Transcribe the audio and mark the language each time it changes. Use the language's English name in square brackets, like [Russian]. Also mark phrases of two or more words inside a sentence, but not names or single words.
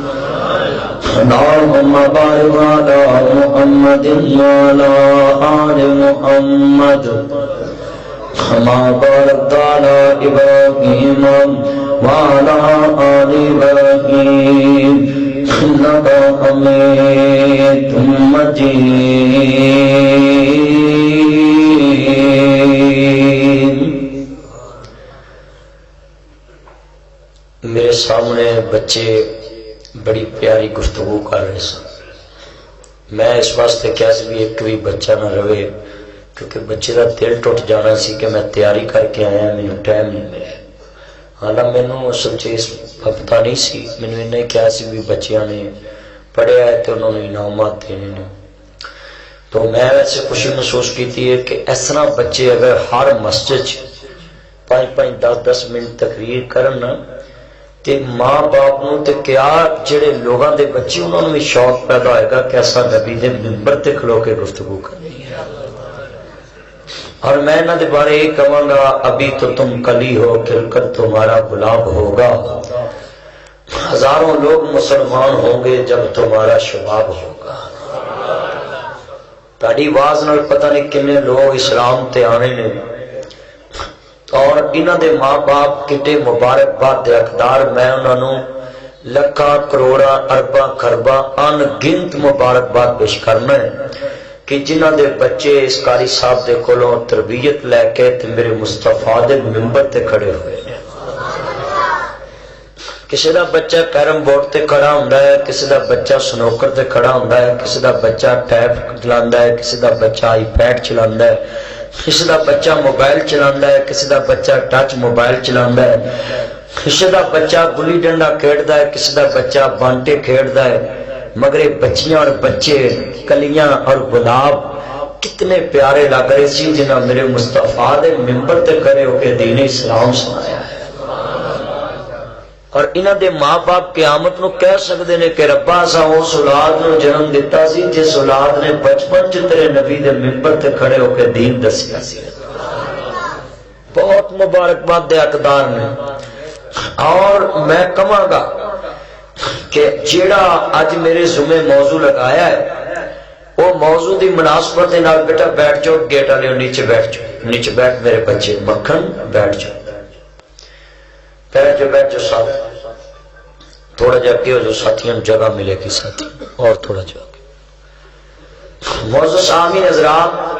[Arabic] اللهم بارك على محمد وعلى آل محمد كما باركت على إبراهيم وعلى آل إبراهيم إنك حميد مجيد. [Punjabi] میرے سامنے بچے بڑی پیاری گفتگو کر رہے سن. میں اس واسطے کیا سی بھی ایک بھی بچہ نہ رہے، کیونکہ بچے کا دل ٹوٹ جانا سی کہ میں تیاری کر کے آیا، مینوں ٹائم نہیں ملے. حالانکہ مینوں اصل چیز پتہ نہیں سی، مینوں انہیں کیا سی بھی بچیاں نے پڑھیا ہے تو انہوں نے انعامات دینے نے. تو میں ویسے خوشی محسوس کی ہے کہ اس طرح بچے اگر ہر مسجد 5-10 منٹ تقریر کرن تے ماں باپ نو تے کیا جڑے لوگاں دے بچے انہوں نے بھی شوق پیدا ہوئے گا کہ ایسا نبی دے منبر تے کھلو کے گفتگو کرنی ہے. [Urdu] اور میں [Punjabi] انہاں دے بارے [Urdu] یہ کہوں گا، ابھی تو تم کلی ہو کھل کر تمہارا گلاب ہوگا. ہزاروں لوگ مسلمان ہوں گے جب تمہارا شباب ہوگا. [Punjabi] تہاڈی آواز نال پتہ نہیں کنے لوگ اسلام تے آنے نے، اور انہاں دے ماں باپ کتے مبارکباد دے حقدار. میں انہاں نو لکھاں کروڑاں ارباں خرباں ان گنت مبارکباد پیش کرنا ہے کہ جنہاں دے بچے اس قاری صاحب دے کولوں تربیت لے کے تے میرے مصطفیٰ دے منبر تے کھڑے ہوئے ہیں. کسی دا بچہ کیرم بورڈ تے کھڑا ہوندا ہے، کسی دا بچہ سنوکر تے کھڑا ہوندا ہے، کسی دا بچہ ٹیپ چلاندا ہے، کسی دا بچہ آئی پیڈ چلاندا ہے، کسی دا بچہ موبائل چلاتا ہے، کسی دا بچہ ٹچ موبائل چلاتا ہے، کسی دا بچہ گلی ڈنڈا کھیڑتا ہے، کسی دا بچہ بانٹے کھیڑتا ہے، مگر یہ بچیاں اور بچے کلیاں اور گلاب کتنے پیارے لگ رہے سی جنہاں میرے مصطفیٰ دے ممبر تے کھڑے ہو کے دین اسلام سنایا ہے۔ اور انہاں دے ماں باپ قیامت نو کہہ سکتے نے کہ ربا اسا اس اولاد نو جنم دیتا سی جس اولاد نے بچپن چ تیرے نبی دے ممبر تے کھڑے ہو کے دین دسیا سی۔ بہت مبارکباد دے حقدار نے۔ اور میں کہاں گا کہ جیڑا اج میرے ذمہ موضوع لگایا ہے وہ موضوع دی مناسبت نال بیٹا بیٹھ جاؤ، گیٹ والے نیچے بیٹھ جاؤ، نیچے بیٹھ میرے بچے مکھن بیٹھ جاؤ، بیٹھ جاؤ، بیٹھ جاؤ ساتھ، تھوڑا جا کے ہو جو ساتھیوں جگہ ملے گی، ساتھی اور تھوڑا جا کے معزز آمین حضرات،